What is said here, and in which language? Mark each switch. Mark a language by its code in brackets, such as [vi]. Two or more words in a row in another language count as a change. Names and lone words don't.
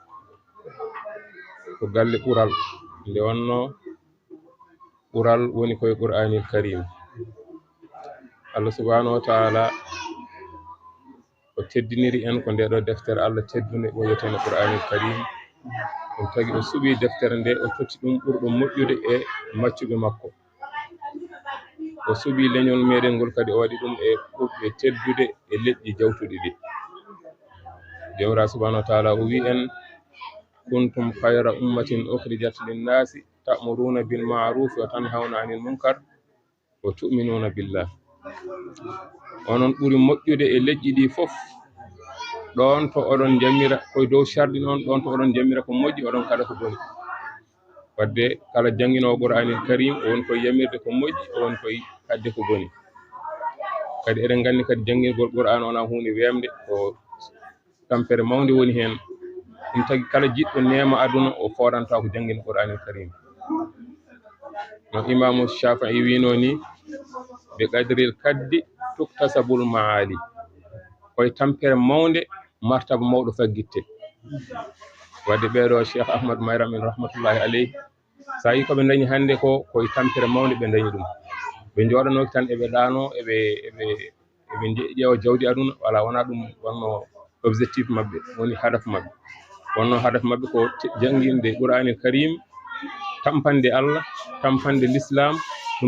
[ff] ko galle ɓural nde wonno ɓural woni koye Qur'anil Karim Allah [ar] سبحانه وتعالى [ff] o teddiniri en ko nde ɗo deftere Allah teddunde wiyeteno Qur'anul Karim ɗum tagi o suɓi deftere nde o totti ɗum ɓurɗo moƴƴude e maccuɓe makko o suɓi leñol meɗen ngol kadi o waɗi ɗum e ɓurɓe teddude e leƴƴi jawtuɗi ɗi jawra [ar] سبحانه وتعالى [ff] o wi en [ar] كنتم خير أمة أخرجت للناس تأمرون بالمعروف وتنهون عن المنكر وتؤمنون بالله [ff] onon ɓuri moƴƴude e leƴƴi ɗi fof ɗon to oɗon jamira koye dow sharɗi noon ɗon to oɗon jamira ko moƴƴi oɗon kaɗa ko boni wadde kala janginowo Qur'anil Karim o woni koye yamirde ko moƴƴi o woni koye hadde ko boni kadi eɗen nganndi kadi janngirgol Qur'an wona hunde wemde ko tampere mawde woni heen ɗum tagi kala jiɗɗo neema aduna o foɗanta ko janngina Qur'anil Karim no imamu Shafi'i wino ni [ar] بقدر الكد تكتسب المعالي [ff] koye tampere mawde martaba mawɗo faggitte wadde ɓeeɗo Cheikh Ahmad Mayram en [ar] رحمة الله عليه [ff] sa yi koɓe dañi hannde ko koye tampere mawde ɓe dañi ɗum ɓe jooɗanoki tan eɓe ɗaano eɓe ƴeewa jawdi aduna wala wona ɗum wonno objectif maɓɓe woni hadaf maɓɓe wonno hadaf maɓɓe ko jannginde Qur'anil Karim tampande Allah tampande l'islam ɗum